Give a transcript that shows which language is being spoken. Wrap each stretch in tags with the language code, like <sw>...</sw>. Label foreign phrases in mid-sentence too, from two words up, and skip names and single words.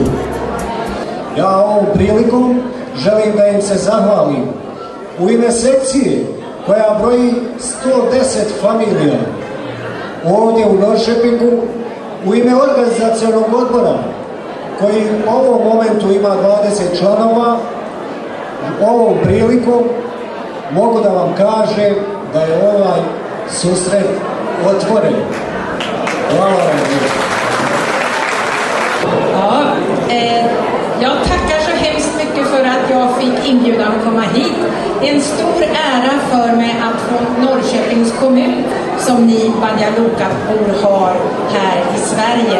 <sr>Ja ovom prilikom želim da im se zahvalim u ime sekcije koja broji 110 familija ovdje u Norrköpingu, u ime organizacionog odbora koji u ovom momentu ima 20 članova. Ovom prilikom mogu da vam kažem da je ovaj susret otvoren. Hvala vam.</sr> <sv>Ja, jag tackar så hemskt mycket för att jag fick inbjudan att komma hit. Det är en stor ära för mig att få Norrköpings kommun, som ni Banja Luka-bor har här i Sverige.</sv>